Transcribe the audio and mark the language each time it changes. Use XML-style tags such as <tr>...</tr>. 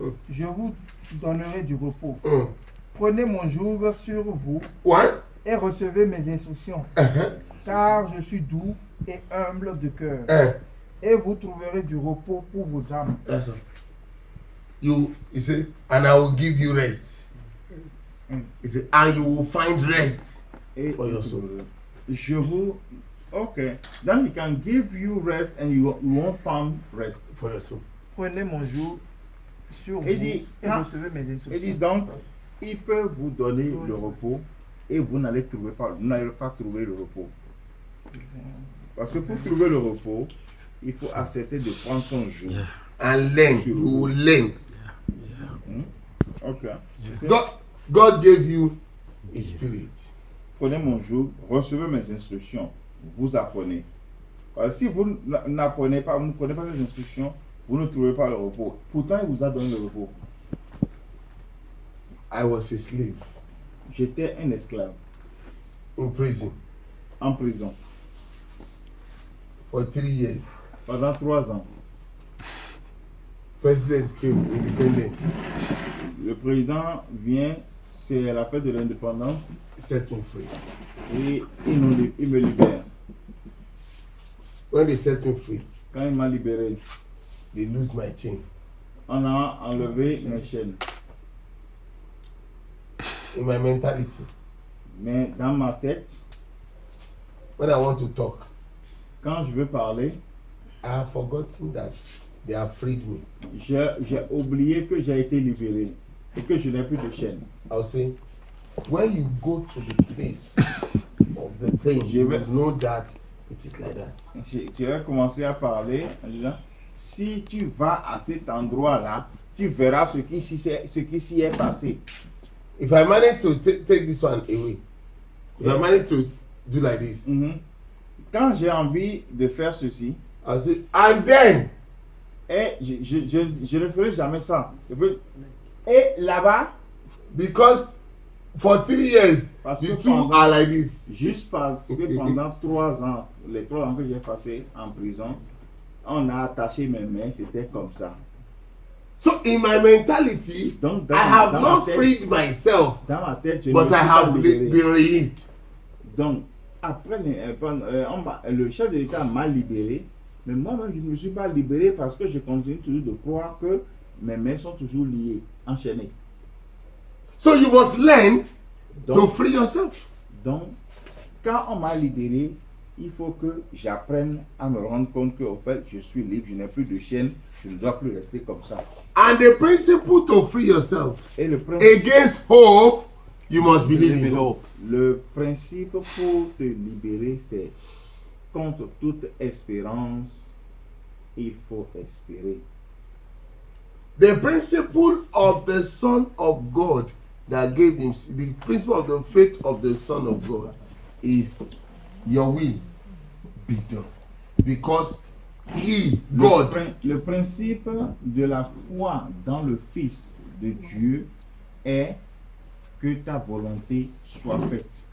<fr>Je vous donnerai du repos. Prenez mon joug sur vous et recevez mes instructions. Car je suis doux et humble de cœur. Et vous trouverez du repos pour vos âmes.</fr> <en>You say, and I will give you rest. You say, and you will find rest for your soul. Okay, then we can give you rest and you won't find rest for your soul.</en> <fr>Prenez mon joug sur vous et recevez mes instructions. Et dit donc, il peut vous donner le repos et vous n'allez pas trouver le repos. Parce que pour trouver le repos, il faut accepter de prendre son joug.</fr> <en>And learn, you will learn. Okay. God gave you His Spirit.</en> <fr>Prenez mon joug, recevez mes instructions, vous apprenez. Si vous n'apprenez pas, vous ne prenez pas ces instructions, vous ne trouvez pas le repos. Pourtant, il vous a donné le repos.</fr> <en>I was a slave.</en> <fr>J'étais un esclave.</fr> <en>In prison.</en> <fr>En prison.</fr> <en>For 3 years.</en> <fr>Pendant 3 ans.</fr> <en>President came, independent.</en> <fr>Le président vient, c'est la fête de l'indépendance.</fr> <en>Set me free.</en> <fr>Et il me libère.</fr> <en>When they set me free,</en> <fr>quand il m'a libéré,</fr> <en>they lose my chain.</en> <fr>On a enlevé mes chaînes.</fr> <en>In my mentality.</en> <fr>Mais dans ma tête,</fr> <en>when I want to talk,</en> <fr>quand je veux parler,</fr> <en>I have forgotten that they have freed me.</en> <fr>J'ai oublié que j'ai été libéré et que je n'ai plus de chaînes.</fr> <en>I'll say, when you go to the place of the pain, you will know that it is like that.</en> <fr>Je vais commencer à parler en disant, si tu vas à cet endroit-là, tu verras ce qui s'y est passé.</fr> <en>If I manage to take this one away, if I manage to do like this,</en> <fr>quand j'ai envie de faire ceci,</fr> <en>I'll say, and then,</en> <fr>et je ne ferai jamais ça. Et là-bas,</fr> <en>because for 3 years, the two are like this.</en> <fr>Juste parce que pendant 3 ans, les 3 ans que j'ai passé en prison, on a attaché mes mains, c'était comme ça.</fr> <en>So in my mentality,</en> <fr>Donc,</fr> <en>I have not freed myself,</en> <fr>dans ma tête,</fr> <en>but I have been released.</en> <fr>Donc, après, le chef de l'État m'a libéré, mais moi-même, je ne me suis pas libéré parce que je continue toujours de croire que mes mains sont toujours liées, enchaînées.</fr> <en>So you must learn to free yourself.</en> <fr>Donc, quand on m'a libéré, il faut que j'apprenne à me rendre compte que, au fait, je suis libre, je n'ai plus de chaîne, je ne dois plus rester comme ça.</fr> <en>And the principle to free yourself</en> <fr>Et le principe,</fr> <en>against hope, you must believe in hope.</en> <fr>le principe pour te libérer, c'est contre toute espérance, il faut espérer.</fr> <en>The principle of the Son of God that gave him, the principle of the faith of the Son of God is your will be done. Because he, God,</en> <fr>Le principe de la foi dans le Fils de Dieu est que ta volonté soit faite.</fr>